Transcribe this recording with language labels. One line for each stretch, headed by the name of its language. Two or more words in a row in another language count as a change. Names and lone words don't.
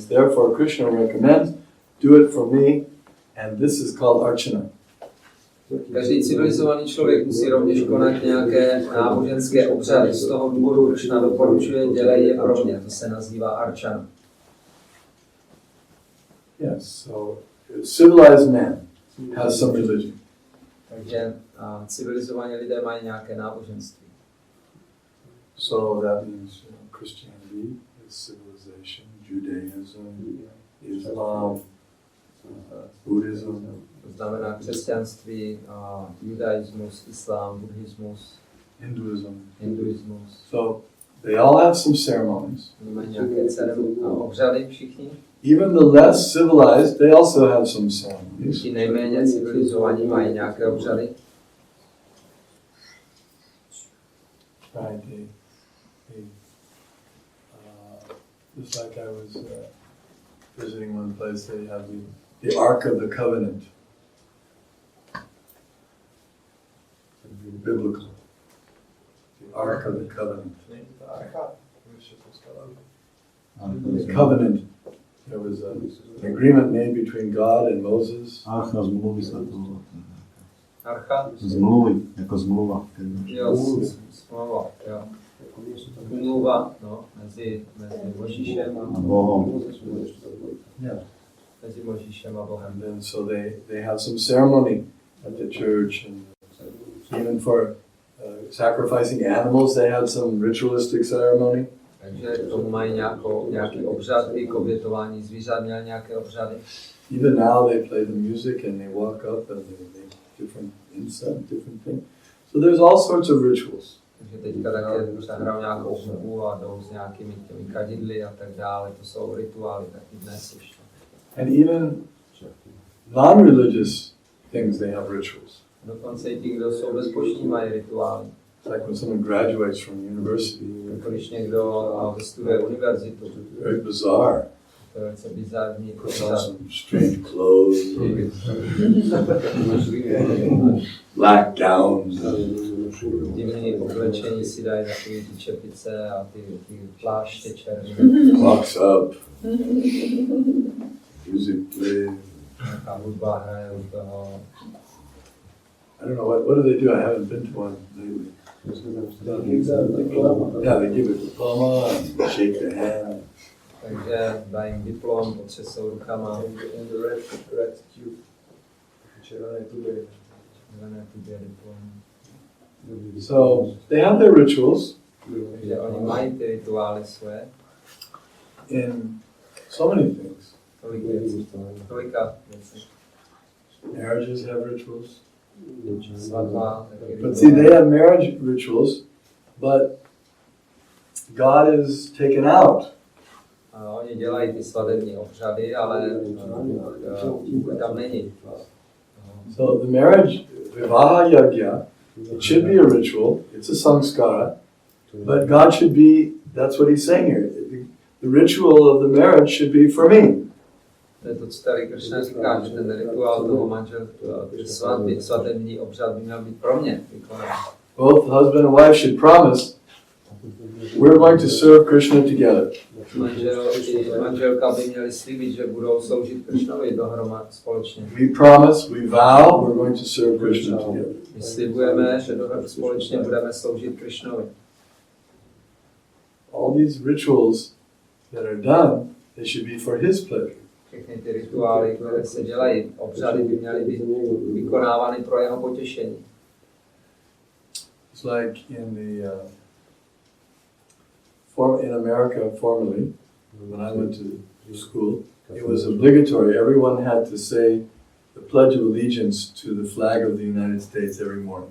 English: Therefore, Krishna recommends, do it for me, and this is called archana.
Czech: Každý civilizovaný člověk musí rovněž konat nějaké náboženské obřady. Z toho důvodu Krishna doporučuje, dělej je pro mě. To se nazývá archana.
English: Yes, so civilized man has some religion.
Czech: Takže civilizovaní lidé mají nějaké náboženství.
English: So that means Christianity is civilization, Judaism, Islam, Buddhism.
Czech: To znamená křesťanství, judaismus, islám, buddhismus, hinduismus.
English: So they all have some ceremonies.
Czech: Mají nějaké obřady všichni.
English: Even the less civilized, they also have some ceremonies.
Czech: Ti nejméně civilizovaní mají nějaké obřady.
English: Right. Just like I was visiting one place, they have the Ark of the Covenant. Biblical. The Ark of the Covenant. The covenant. There was an agreement made between God and Moses.
Slovak: Archa zmluvy sa to...
Czech: Archa?
Slovak: Zmluvy, jako zmluva.
Czech: Jo, smlouva, jo. Umluva, no, mezi Mojžíšem a
Slovak: Bohom.
English: Yeah.
Czech: Mezi Mojžíšem a Bohem.
English: And then so they have some ceremony at the church, and even for sacrificing animals, they had some ritualistic ceremony.
Czech: Takže k tomu mají nějaký obřad, i k obětování zvířat měl nějaké obřady.
English: Even now they play the music and they walk up and they make different incense, different things. So there's all sorts of rituals.
Czech: Takže teďka také zahrajou nějakou hudbu a jdou s nějakými těmi kadidly a tak dále. To jsou rituály taky dnes už.
English: And even non-religious things, they have rituals.
Czech: Dokonce i ti, kdo jsou bezbožní, mají rituály.
English: It's like when someone graduates from university.
Czech: Když někdo studuje univerzitu.
English: Very bizarre.
Czech: To je velice bizarní.
English: Some strange clothes, black gowns.
Czech: Divný oblečení si dají takové ty čepice a ty pláště černé.
English: Clocks up. Music plays.
Czech: Nějaká hudba hraje u toho.
English: I don't know, what do they do? I haven't been to one lately. Yeah, they give a diploma and shake their hand.
Czech: Takže dají jim diplom, potřesou rukama.
English: Red tube.
Czech: Červené tuby diplom.
English: So they have their rituals.
Czech: Takže oni mají ty rituály své.
English: In so many things.
Czech: Tolika věcí.
English: Marriages have rituals.
Czech: Svatba.
English: But see, they have marriage rituals, but God is taken out.
Czech: Oni dělají ty svatební obřady, ale tam není.
English: So the marriage,
Sanskrit: विवाह यज्ञ,
English: it should be a ritual, it's a samskara, but God should be, that's what he's saying here. The ritual of the marriage should be for me.
Czech: To je to, co tady Krishna říká, že ten rituál toho manželství, svatební obřad by měl být pro mě vykonán.
English: Both husband and wife should promise, we're going to serve Krishna together.
Czech: Manželka by měli slíbit, že budou sloužit Krishnovi dohromady společně.
English: We promise, we vow, we're going to serve Krishna together.
Czech: My slibujeme, že společně budeme sloužit Krishnovi.
English: All these rituals that are done, they should be for his pleasure.
Czech: Všechny ty rituály, které se dělají, obřady by měly být vykonávány pro jeho potěšení.
English: It's like in the in America formerly, when I went to school, it was obligatory. Everyone had to say the Pledge of Allegiance to the flag of the United States every morning.